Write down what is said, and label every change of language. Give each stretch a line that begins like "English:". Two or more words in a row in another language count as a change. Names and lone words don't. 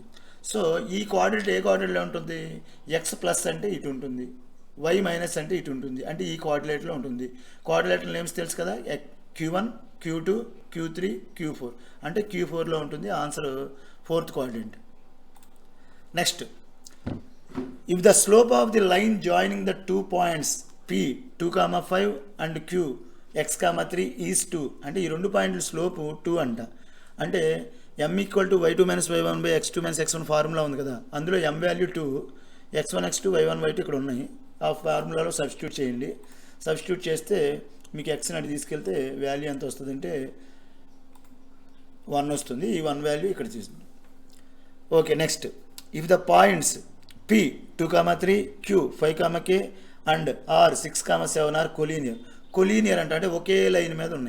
Telugu: సో ఈ కోఆర్డినేట్ ఏ కోఆర్డినేట్లో ఉంటుంది?
English: x plus
Telugu: అంటే ఇటు ఉంటుంది,
English: y minus
Telugu: అంటే ఇటు ఉంటుంది. అంటే ఈ కోఆర్డినేట్లో ఉంటుంది. కోఆర్డినేట్లో నేమ్స్ తెలుసు కదా, Q1, Q2, Q3, Q4 అంటే Q4లో ఉంటుంది. ఆన్సర్ 4th కోఆర్డినేట్. నెక్స్ట్
English: if the slope of the line joining the 2 points P 2,5 and Q x,3 is 2
Telugu: అంటే ఈ రెండు పాయింట్ల స్లోపు 2 అంట. అంటే m = y2 - y1 / x2 - x1 ఫార్ములా ఉంది కదా, అందులో m వాల్యూ 2, x1 x2 y1 y2 ఇక్కడ ఉన్నాయి. ఆ ఫార్ములాలో సబ్స్టిట్యూట్ చేయండి. సబ్స్టిట్యూట్ చేస్తే మీకు ఎక్స్ని అటు తీసుకెళ్తే వాల్యూ ఎంత వస్తుంది అంటే 1 వస్తుంది. ఈ 1 వాల్యూ ఇక్కడ తీసుకుంది.
English: okay, next if the points P 2,3, Q 5, K and R 6, 7 are collinear
Telugu: అంటే ఒకే లైన్ మీద ఉన్నాయి.